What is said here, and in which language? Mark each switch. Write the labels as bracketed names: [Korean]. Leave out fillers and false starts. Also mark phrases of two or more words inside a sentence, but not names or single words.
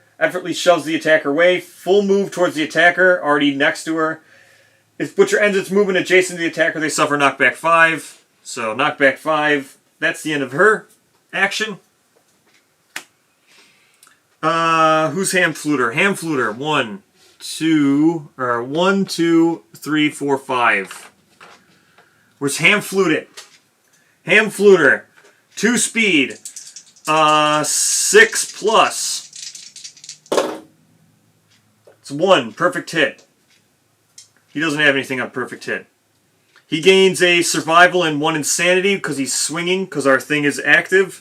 [English] Effortlessly shoves the attacker away. Full move towards the attacker, already next to her. If Butcher ends its movement adjacent to the attacker, they suffer knockback 5. So knockback 5. That's the end of her action. Who's Ham Fluter? Ham Fluter. 1, 2, 3, 4, 5. Where's Ham Fluted? Ham Fluter. 2 speed. 6 plus. It's 1. Perfect hit. He doesn't have anything on perfect hit. He gains a survival and 1 insanity because he's swinging, because our thing is active.